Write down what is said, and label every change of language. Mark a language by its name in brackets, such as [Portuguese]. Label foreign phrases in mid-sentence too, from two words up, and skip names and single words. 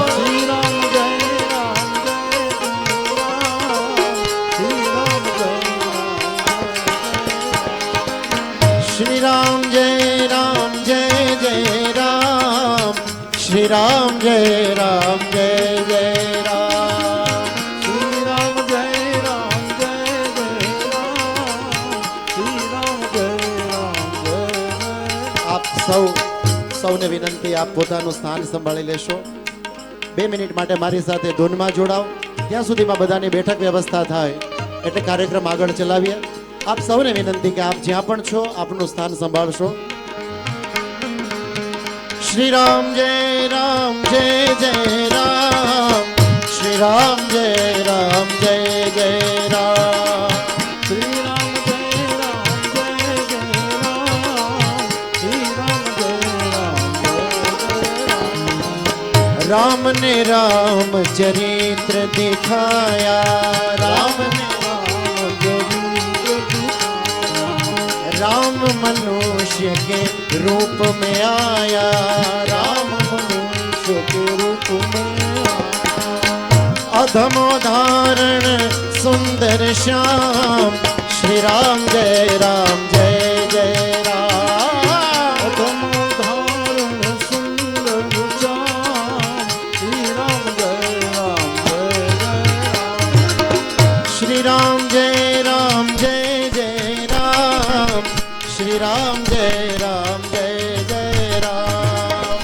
[Hindi] श्री राम जय राम जय जय राम, श्री राम जय राम जय जय राम. श्री राम जय राम जय जय राम, श्री राम जय राम जय जय राम. [Gujarati] આપ સૌને વિનંતી, આપ પોતાનું સ્થાન સંભાળી લેશો. 2 મિનિટ માટે મારી સાથે ધૂનમાં જોડાઓ. ત્યાં સુધીમાં બધાની બેઠક વ્યવસ્થા થાય એટલે કાર્યક્રમ આગળ ચલાવીએ. આપ સૌને વિનંતી કે આપ જ્યાં પણ છો આપનું સ્થાન સંભાળશો. [Hindi] श्री राम जय जय राम, श्री राम जय जय राम. श्री राम जय राम जय जय राम, श्री राम जय राम जय जय राम. राम ने राम चरित्र दिखाया, राम ने राम चरित्र दिखाया. राम मनुष्य के रूप में आया, राम मनुष्य के रूप में आया. अधमो धारण सुंदर श्याम, श्री राम जय जय राम. अधमो धारण सुंदर श्याम, श्री राम जय जय राम. श्री राम जय जय राम, श्री राम जय जय राम.